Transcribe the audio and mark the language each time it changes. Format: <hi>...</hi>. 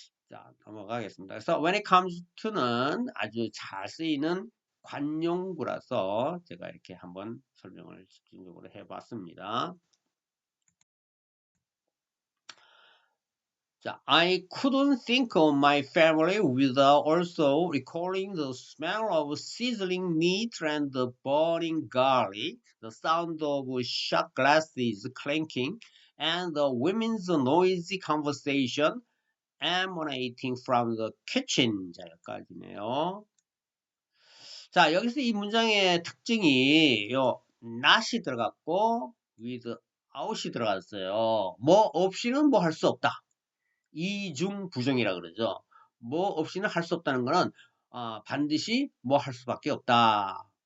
<ko>자, 넘어가겠습니다. 그래서</ko> <en>when it comes to</en> <ko>는 아주 잘 쓰이는 관용구라서 제가 이렇게 한번 설명을 집중적으로 해봤습니다.</ko> <en>자, I couldn't think of my family without also recalling the smell of sizzling meat and the burning garlic, the sound of shot glasses clanking, and the women's noisy conversation emanating from the kitchen.</en> <ko>자, 여기까지네요. 자, 여기서 이 문장의 특징이 not이 들어갔고 with out이 들어갔어요. 뭐 없이는 뭐 할 수 없다. 이중 부정이라 그러죠. 뭐 없이는 할 수 없다는 거는 반드시 뭐 할 수밖에 없다.</ko>